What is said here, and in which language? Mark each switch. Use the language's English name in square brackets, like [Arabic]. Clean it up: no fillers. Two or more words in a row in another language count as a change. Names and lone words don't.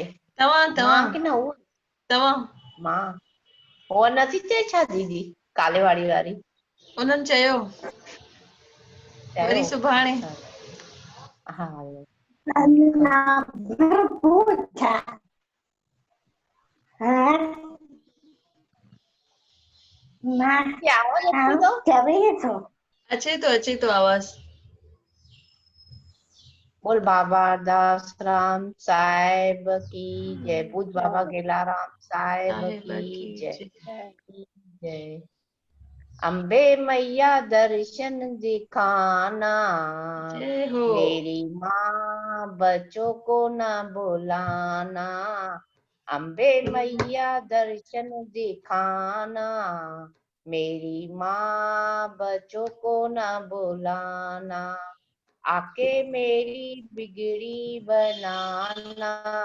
[Sindhi] तव्हां मां तव्हां की न हू तव्हां मां हो नथी चए छा दीदी काले वाड़ी वारी उन्हनि चयो चयो वरी सुभाणे। अच्छा हा हलो। की आवाज अचे तो आवाज। [Hindi] बोल बाबा दास राम साहेब की जय, पूज बाबा गेलाराम साहेब की जय जय। अम्बे मैया दर्शन दिखाना, जय हो। मेरी माँ बच्चों को ना बुलाना, अम्बे मैया दर्शन दिखाना, मेरी माँ बच्चों को ना बुलाना, आके मेरी बिगड़ी बनाना,